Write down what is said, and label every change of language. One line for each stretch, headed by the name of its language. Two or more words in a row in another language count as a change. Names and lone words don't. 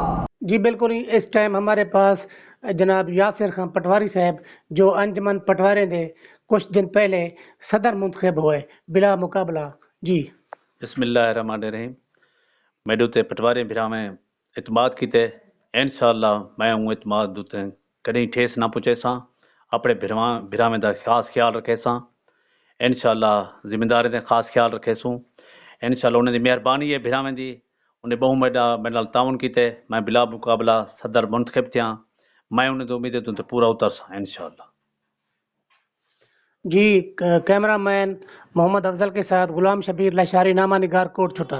Urdu: جی بالکل، اس ٹائم ہمارے پاس جناب یاسر خان پٹواری صاحب جو انجمن پٹوارے دے کچھ دن پہلے صدر منتخب ہوئے بلا مقابلہ. जी
Saraiki: بسم اللہ الرحمن الرحیم۔ میرے اتے پٹوارے بھرا میں اعتماد کیتے، ان شاء اللہ میں ہوں اعتماد اتے کہیں ٹھیس نہ پچھے ساں, اپنے بھرا میں دا خاص خیال رکھے ساں. ان شاء اللہ ذمہ داری تے خاص خیال رکھیسوں. ان شاء اللہ انہیں دی مہربانی ہے بھراویں دی، انہیں بہوں میرے نال تعاون کیتے، میں بلا مقابلہ صدر منتخب تھیاں، میں انہیں امید تو پورا اترسا ان شاء اللہ.
Urdu: جی کیمرہ مین محمد افضل کے ساتھ غلام شبیر لاشاری نامہ نگار کوٹ چھٹہ.